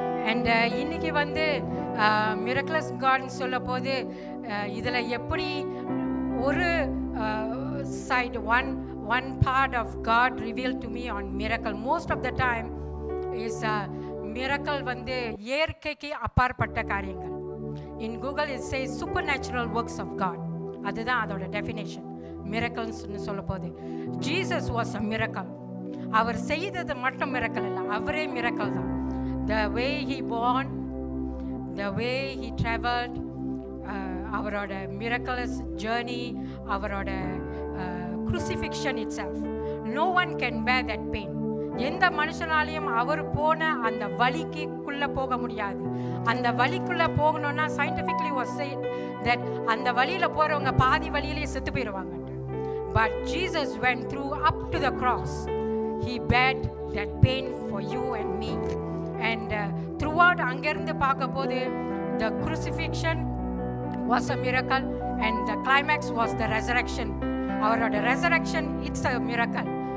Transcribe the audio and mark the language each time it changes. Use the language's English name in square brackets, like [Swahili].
[English] And [Tamil] இன்னைக்கு [English] miraculous God [Tamil] சொல்ல போது இதில் எப்படி ஒரு [English] side one part of God revealed to me on miracle. Most of the time is miracle [Tamil] இயற்கைக்கு அப்பாற்பட்ட காரியங்கள். [English] In Google it says supernatural works of God. [Tamil] அதுதான் அதோட டெஃபினேஷன் மிரக்கல்ஸ்னு சொல்ல போது. [English] Jesus was a miracle. [Tamil] அவர் செய்தது மட்டும் மிரக்கல் இல்லை, அவரே மிரக்கல் தான். [English] The way he born, the way he traveled, அவரோட miraculous journey, அவரோட crucifixion itself. No one can bear that pain. [Tamil] எந்த மனுஷனாலையும் அவர் போன அந்த வலிக்குள்ள போக முடியாது. அந்த வலிக்குள்ள போகணும்னா [English] scientifically was said that [Tamil] அந்த வலியில போறவங்க பாதி வலியிலேயே செத்து போயிடுவாங்க. [English] But Jesus went through up to the cross. He bared that pain for you and me. And throughout [Tamil] அங்கிருந்து பார்க்க போது [English] the crucifixion was a miracle and the climax was the resurrection. அவரோட resurrection, it's a miracle.